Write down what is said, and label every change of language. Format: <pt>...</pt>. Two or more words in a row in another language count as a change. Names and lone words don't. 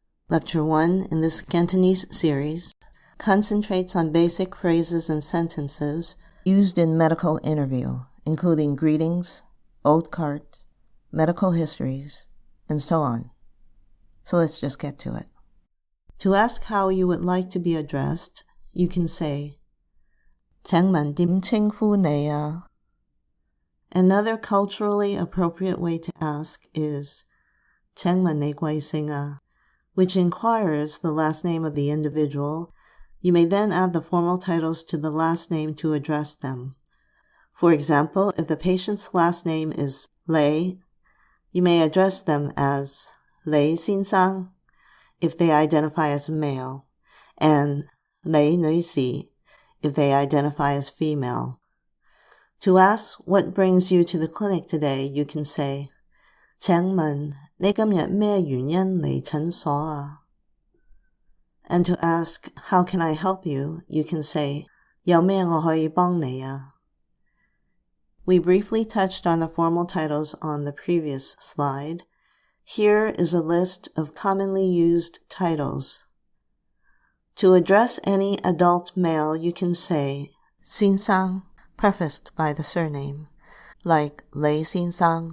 <en>Lecture 1 in this Cantonese series concentrates on basic phrases and sentences used in medical interview, including greetings, OLDCART, medical histories, and so on. So let's just get to it. To ask how you would like to be addressed, you can say,</en> <yue>請問點稱呼你啊?</yue> <en>Another culturally appropriate way to ask is,</en> <yue>請問你貴姓啊?</yue> <en>Which inquires the last name of the individual. You may then add the formal titles to the last name to address them. For example, if the patient's last name is Lei, you may address them as Lei 先生 if they identify as male, and Lei 女士 if they identify as female. To ask what brings you to the clinic today, you can say,</en> <yue>請問你今日咩原因嚟診所啊?</yue> <en>And to ask, how can I help you, you can say,</en> <yue>有咩我可以幫你啊?</yue> <en>We briefly touched on the formal titles on the previous slide. Here is a list of commonly used titles. To address any adult male, you can say,</en> <yue>先生,</yue> <en>prefaced by the surname, like 雷先生.</en>